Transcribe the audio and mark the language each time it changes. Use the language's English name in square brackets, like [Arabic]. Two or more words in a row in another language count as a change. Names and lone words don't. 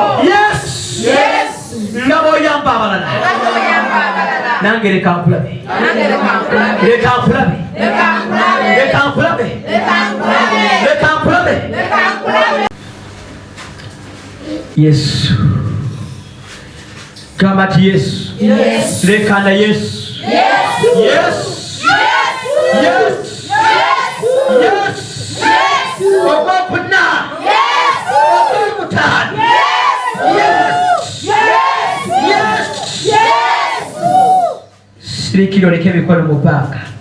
[Ganda] Yesu. Yesu. Nga bw'oyamba abalala. Nange leka nkulabe. Leka nkulabe. Leka nkulabe. Leka nkulabe. Yesu. Gamba nti, "Yesu." Yesu. Leka na Yesu. Yesu. Yesu. Yesu. Yesu. Yesu. Yesu. Yesu. Ogwokuna. Yesu. Ogwokutaano. Yesu. Yesu. Yesu. Yesu. Yesu. Sirikira, oleke emikono mu bbanga.